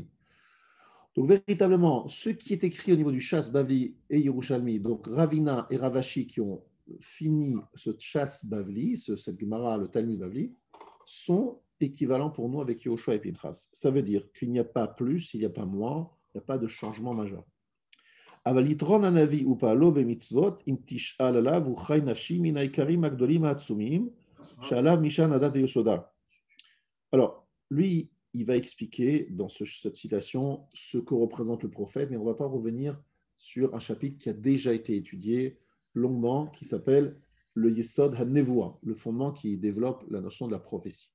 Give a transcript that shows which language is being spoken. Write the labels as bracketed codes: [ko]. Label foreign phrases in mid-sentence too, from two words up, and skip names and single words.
[fr] Donc, véritablement, ce qui est écrit au niveau du chasse Bavli et Yerushalmi, donc Ravina et Ravashi qui ont fini ce chasse Bavli, cette Gemara, le Talmud Bavli, sont équivalents pour nous avec Yehoshua et Pinchas. Ça veut dire qu'il n'y a pas plus, il n'y a pas moins, il n'y a pas de changement majeur. [he] אבל יתרון הנביא ופעלו במצוות אם תשאל עליו וחי נפשי מן העיקרים הגדולים העצומים שעליו משען הדת ויסודה. [fr] Alors, lui, il va expliquer dans cette citation ce que représente le prophète, mais on ne va pas revenir sur un chapitre qui a déjà été étudié longuement, qui s'appelle le Yesod HaNevoah, le fondement qui développe la notion de la prophétie.